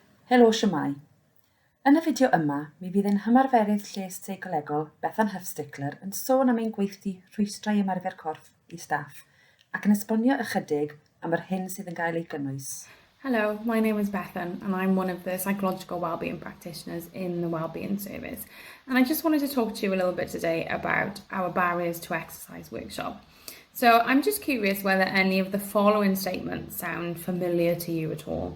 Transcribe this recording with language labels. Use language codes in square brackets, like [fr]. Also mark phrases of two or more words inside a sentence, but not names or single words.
[cy] Helo, siwmai. Yn y fideo yma, mi fydd yn hymarferydd lles seicolegol Bethan Hufsticler yn sôn am ein gweithdy Rhwystr Ymarfer Corff I staff ac yn esbonio ychydig am yr hyn sydd yn cael ei gynnwys. [en] Hello, my name is Bethan and I'm one of the psychological wellbeing practitioners in the Wellbeing Service. And I just wanted to talk to you a little bit today about our barriers to exercise workshop. So I'm just curious whether any of the following statements sound familiar to you at all.